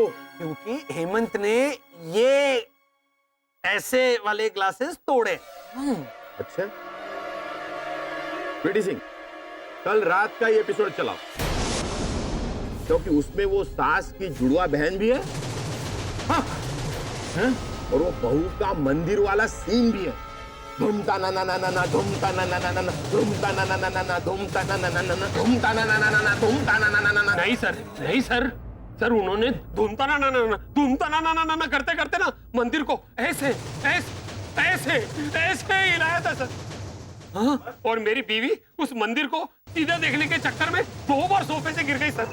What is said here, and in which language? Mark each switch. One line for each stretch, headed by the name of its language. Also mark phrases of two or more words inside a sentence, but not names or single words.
Hindi: क्योंकि हेमंत ने ये ऐसे वाले ग्लासेस तोड़े। अच्छा, स्वीटी सिंह, कल रात का ये एपिसोड चलाओ, क्योंकि उसमें वो सास की जुड़वा बहन भी है। हाँ। और वो बहू का मंदिर वाला सीन भी है। धूमता ना ना ना ना ना, धूमता ना ना ना ना ना, धूमता ना ना ना ना ना, धूमता ना ना ना ना ना, धूमता ना ना ना ना ना, धूमता ना ना ना ना ना। नहीं सर, उन्होंने धूमता ना करते करते ना मंदिर को ऐसे हिलाया था सर। हाँ? और मेरी बीवी उस मंदिर को सीधा देखने के चक्कर में 2 बार सोफे से गिर गई सर।